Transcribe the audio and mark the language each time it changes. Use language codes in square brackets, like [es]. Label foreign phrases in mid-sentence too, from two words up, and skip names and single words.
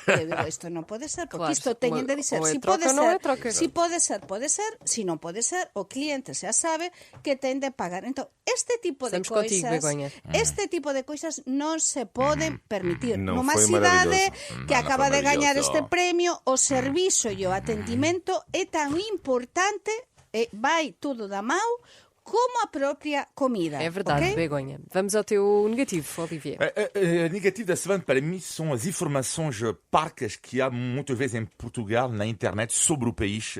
[gl] Eu digo, isto non pode ser, porque isto teñen de dizer, si pode ser, si pode ser, si non pode ser, o cliente xa sabe que ten de pagar. Entón, este tipo de coisas non se poden permitir. Nunha cidade que acaba de gañar este premio, o servizo e o atendimento é tan importante, vai tudo da mão, como a própria comida. [pt] É verdade, okay? Begonha. Vamos ao teu negativo, Olivier. Negativo da semana, para mim, são as informações parcas que há muitas vezes em Portugal, na internet, sobre o país.